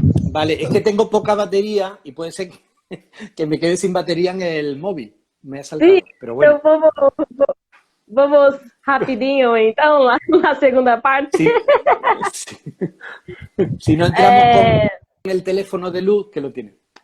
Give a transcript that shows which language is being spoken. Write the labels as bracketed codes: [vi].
[es] Vale, es que tengo poca batería y puede ser que me quede sin batería en el móvil. Me ha saltado, [pt] Sim, [es] pero bueno. [pt] então vamos rapidinho, então, lá na segunda parte. [es] Sí. Si no entramos con el teléfono de luz, que lo tiene.